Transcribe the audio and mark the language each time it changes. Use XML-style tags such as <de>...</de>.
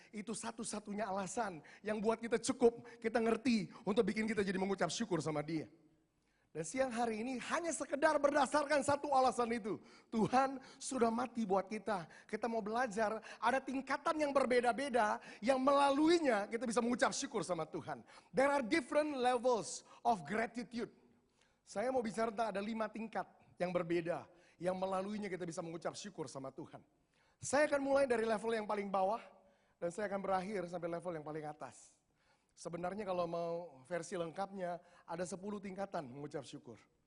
<id>Itu satu-satunya alasan yang buat kita cukup, kita ngerti untuk bikin kita jadi mengucap syukur sama Dia. Dan siang hari ini hanya sekedar berdasarkan satu alasan itu. Tuhan sudah mati buat kita. Kita mau belajar, ada tingkatan yang berbeda-beda yang melaluinya kita bisa mengucap syukur sama Tuhan.</id> <en>There are different levels of gratitude.</en> <id>Saya mau bicara tentang ada 5 tingkat yang berbeda. Yang melaluinya kita bisa mengucap syukur sama Tuhan. Saya akan mulai dari level yang paling bawah, dan saya akan berakhir sampai level yang paling atas. Sebenarnya kalau mau versi lengkapnya, ada 10 tingkatan mengucap syukur.</id>